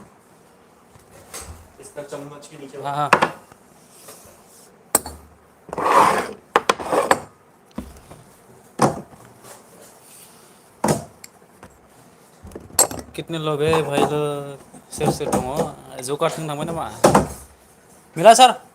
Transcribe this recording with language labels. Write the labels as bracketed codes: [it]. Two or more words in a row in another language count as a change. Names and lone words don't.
[hi] इसका चम्मच के नीचे हाँ हाँ कितने लोग है भाई लोग [brx] सेर दङ जौगाथों थांबाय नामा मिला [hi] सर